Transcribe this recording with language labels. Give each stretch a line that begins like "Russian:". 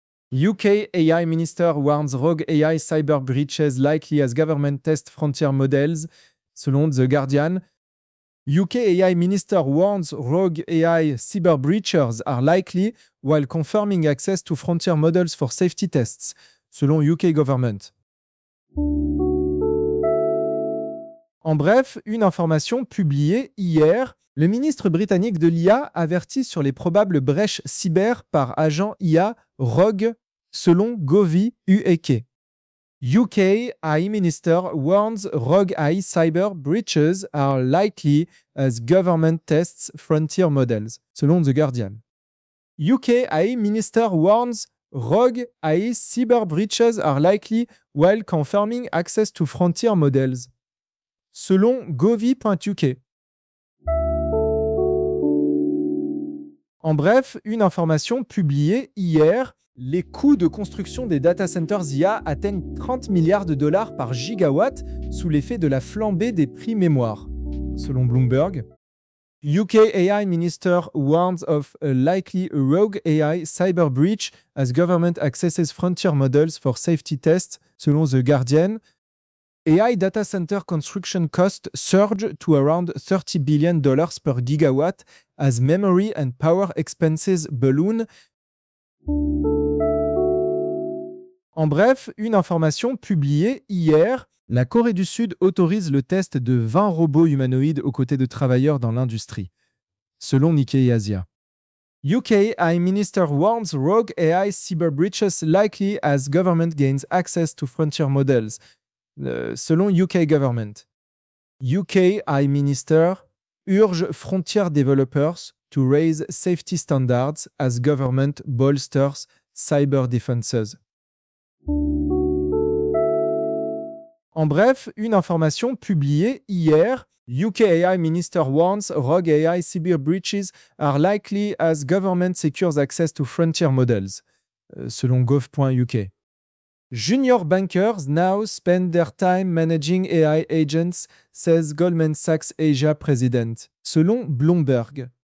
English: UK AI Minister warns rogue AI cyber breaches likely as government tests frontier models,
French: selon
English: The Guardian. UK AI Minister warns rogue AI cyber breaches are likely while confirming access to frontier models for safety tests,
French: selon
English: UK government.
French: En bref, une information publiée hier, le ministre britannique de l'IA avertit sur les probables brèches cyber par agent IA rogue, selon Govi UK.
English: UK AI Minister warns rogue AI cyber breaches are likely as government tests frontier models,
French: selon
English: The Guardian. UK AI Minister warns rogue AI cyber breaches are likely while confirming access to frontier models,
French: selon
English: Govi.uk.
French: En bref, une information publiée hier, les coûts de construction des data centers IA atteignent $30 milliards par gigawatt sous l'effet de la flambée des prix mémoire, selon Bloomberg.
English: UK AI Minister warns of a likely rogue AI cyber breach as government accesses frontier models for safety tests,
French: selon
English: The Guardian. AI data center construction costs surge to around $30 billion per gigawatt as memory and power expenses balloon.
French: En bref, une information publiée hier, la Corée du Sud autorise le test de 20 robots humanoïdes aux côtés de travailleurs dans l'industrie, selon Nikkei Asia.
English: UK AI Minister warns rogue AI cyber breaches likely as government gains access to frontier models,
French: selon
English: UK Government. UK High Minister urge frontier developers to raise safety standards as government bolsters cyber defenses.
French: En bref, une information publiée hier.
English: UK AI Minister warns rogue AI cyber breaches are likely as government secures access to frontier models,
French: selon
English: gov.uk. Junior bankers now spend their time managing AI agents, says Goldman Sachs Asia president,
French: selon
English: Bloomberg.